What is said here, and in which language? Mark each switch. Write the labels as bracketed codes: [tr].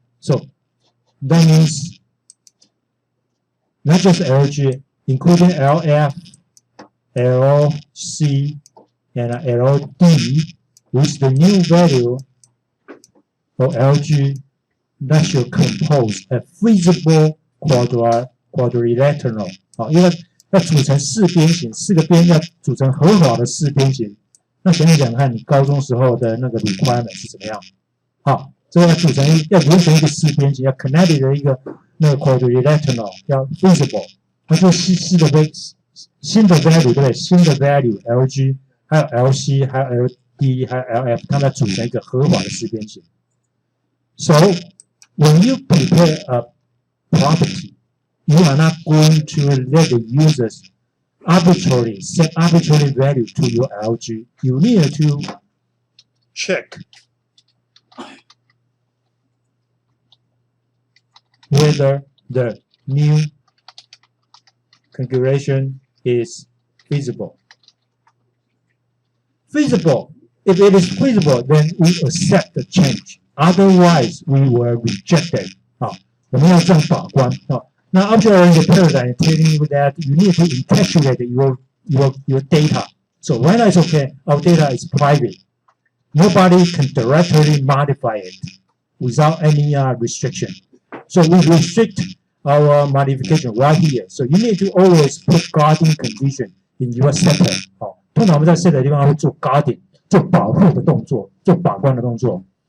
[en] So that means not just LG, including LF, LC, and LD with the new value of LG that should compose a feasible quadrilateral 啊， [zh] 因为要组成四边形，四个边要组成合法的四边形。那想一想看，你高中时候的那个 requirement 是怎么样？好，这个要组成要完成一个四边形，要 connect 的一个那个 quadrilateral 要 feasible， 它就新的 value 对不对？新的 value LG 还有 LC 还有 LD 还有 LF， 它们组成一个合法的四边形。 [en] So when you prepare a property, you are not going to let the users arbitrarily set arbitrary value to your LG. You need to check whether the new configuration is feasible. Feasible. If it is feasible, then we accept the change. Otherwise, we will reject it. [zh] 好，我们要这样把关。 [en] 好，那 object-oriented paradigm telling you that you need to encapsulate your data. So right now it's okay. Our data is private. Nobody can directly modify it without any restriction. So we restrict our modification right here. So you need to always put guarding condition in your setter. [zh] 好，通常我们在 setter 的地方会做 guarding， 做保护的动作，做把关的动作。